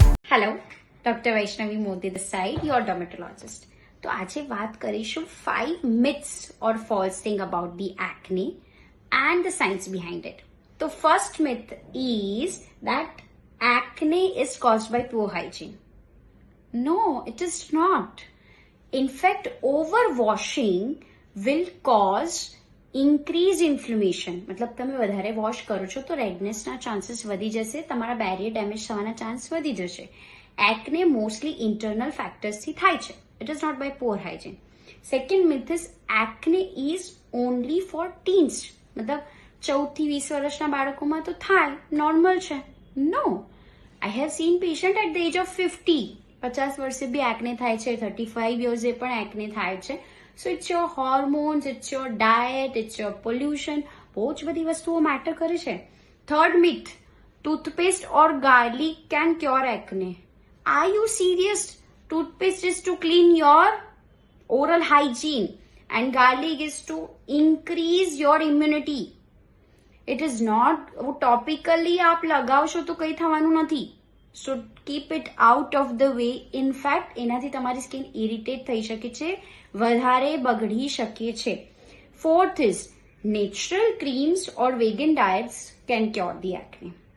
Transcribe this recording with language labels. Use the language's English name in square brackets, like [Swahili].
[English] Hello, doctor Vaishnavi Modi this side, your dermatologist. [Gujarati] તો આજે વાત કરીશું [English] 5 myths or false thing about the acne and the science behind it. તો first myth is that acne is caused by poor hygiene. No, it is not. In fact, overwashing will cause increase inflammation. [Gujarati] મતલબ તમે વધારે wash કરો છો તો રેડનેસના chances વધી જશે, તમારા બેરિયર ડેમેજ થવાના ચાન્સ વધી જશે. એકને મોસ્ટલી ઇન્ટરનલ ફેક્ટર્સથી થાય છે. [English] It is not by poor hygiene. Second myth is acne is only for teens. [Gujarati] મતલબ 14 થી 20 વર્ષના બાળકોમાં તો થાય, નોર્મલ છે. [English] No, I have seen patient at the age of 50. [Gujarati] 50 વર્ષે બી એકને થાય છે, 35 યર્સે પણ એકને થાય છે. [English] So it's your hormones, it's your diet, it's your pollution. [Gujarati] બહુ જ બધી વસ્તુઓ મેટર કરે છે. [English] Third myth, toothpaste or garlic can cure acne. Are you serious? Toothpaste is to clean your oral hygiene and garlic is to increase your immunity. It is not topically [Gujarati] આપ લગાવશો તો કંઈ થવાનું નથી. [English] So keep it out of the way. In fact, [Gujarati] એનાથી તમારી skin irritate થઈ શકે છે, વધારે બગડી શકે છે. [English] Fourth is natural creams or vegan diets can cure the acne.